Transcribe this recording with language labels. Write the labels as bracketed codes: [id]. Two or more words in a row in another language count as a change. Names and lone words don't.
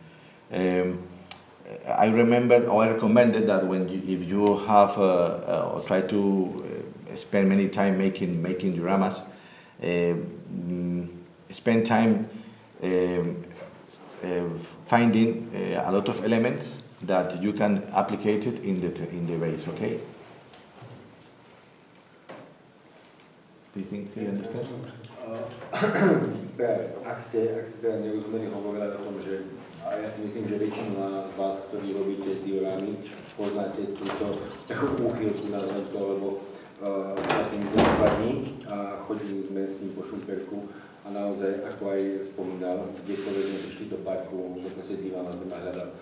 [en] I remember, or I recommended that if you have or try to spend many time making dioramas, spend time finding a lot of elements that you can applicate it in the base. Okay. Do you think you understand? [sk] Ak ste teda nerozumeli, hovorili o tom, že ja si myslím, že väčšina z vás, ktorí robíte diorámy, poznáte túto takú úchylku, nazvem to, lebo vlastne 2 dní a chodili sme s ním po Šumperku a naozaj, ako aj spomínal, kdekoľvek sme prišli do parku, že to sa díval na zem a hľadal.